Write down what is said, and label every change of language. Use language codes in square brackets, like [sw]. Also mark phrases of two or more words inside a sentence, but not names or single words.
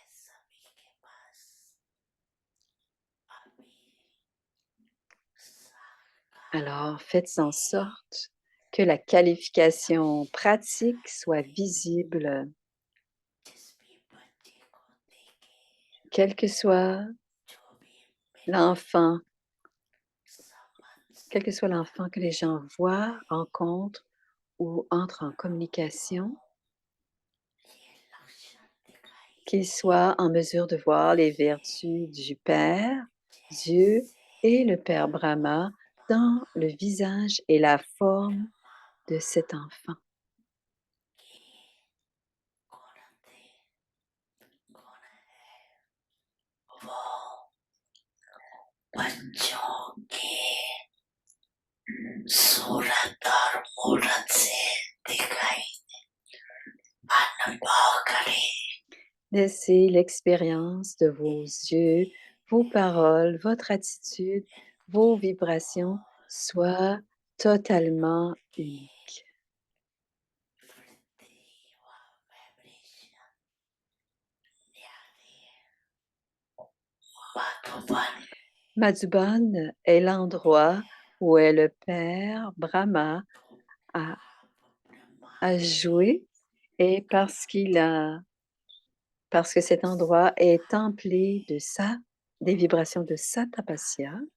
[fr] Alors, faites en sorte que la qualification pratique soit visible, quel que soit l'enfant, quel que soit l'enfant que les gens voient, rencontrent ou entrent en communication, qu'ils soient en mesure de voir les vertus du Père, Dieu et le Père Brahma dans le visage et la forme de cet enfant. [hi] बच्चों की सूरत और मूरत से दिखाई अनुभव करें। [fr] Laissez l'expérience de vos yeux, vos paroles, votre attitude, vos vibrations soient totalement uniques. Madhuban est l'endroit où est le Père Brahma a joué, et parce que cet endroit est templé de des vibrations de sa tapasya,